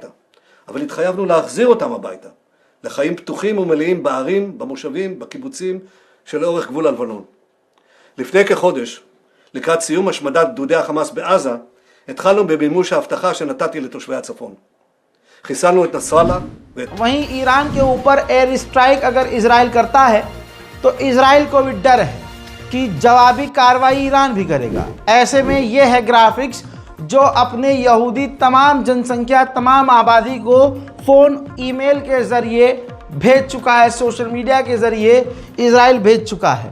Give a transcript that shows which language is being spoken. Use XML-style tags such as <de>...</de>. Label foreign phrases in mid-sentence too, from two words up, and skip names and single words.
<he>אבל התחייבנו להחזיר אותם הביתה, לחיים פתוחים ומלאים בערים, במושבים, בקיבוצים, שלאורך גבול הלבנון. לפני כחודש, לקראת סיום השמדת גדודי החמאס בעזה, התחלנו במימוש ההבטחה שנתתי לתושבי הצפון. חיסלנו את נסראללה ואת...</he> <hi>वहीं ईरान के ऊपर</hi> <en>air strike</en> <hi>अगर इजराइल करता है तो इजराइल को भी डर है कि जवाबी कार्रवाई ईरान भी करेगा। ऐसे में यह है ग्राफिक्स जो अपने यहूदी तमाम जनसंख्या, तमाम आबादी को</hi> <en>phone, email</en> <hi>के ज़रिए भेज चुका है,</hi> <en>social media</en> <hi>के ज़रिए इजराइल भेज चुका है।</hi>